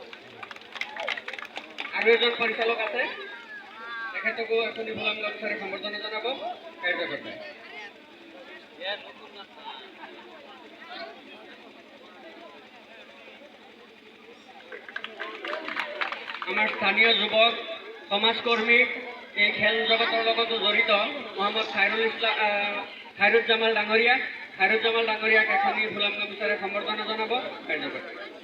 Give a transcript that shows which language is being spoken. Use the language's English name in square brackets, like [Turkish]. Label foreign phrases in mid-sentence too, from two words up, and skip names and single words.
[Assamese] আরো এজন পরিচালক আছে, তেখেতকো এখনই ফুলাম গামোচার সম্বর্ধনা জানাব কার্যকর্তায়। আমার স্থানীয় যুবক সমাজকর্মী এই খেল জগতৰ লগত জড়িত মোহাম্মদ খায়ৰুজ্জামাল ডাঙৰীয়াক এখনি ফুলাম গামোচাৰে সম্বৰ্ধনা জনাব কাৰ্যকৰ্তাই।